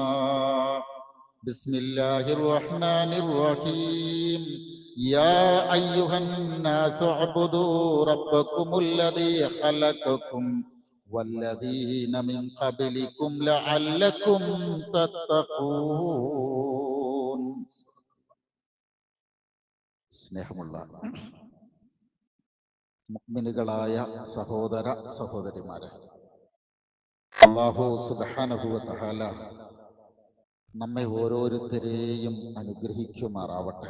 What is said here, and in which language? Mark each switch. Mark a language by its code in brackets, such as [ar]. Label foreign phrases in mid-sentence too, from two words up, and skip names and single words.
[ar] بسم الله الرحمن الرحيم. يا أيها الناس اعبدوا ربكم الذي خلقكم والذين من قبلكم لعلكم تتقون. [ml] സ്നേഹമുള്ള മുഅ്മിനുകളായ സഹോദര സഹോദരിമാരെ, അല്ലാഹു [ar] سبحانه وتعالى [ml] നമ്മെ ഓരോരുത്തരെയും അനുഗ്രഹിക്കുമാറാവട്ടെ.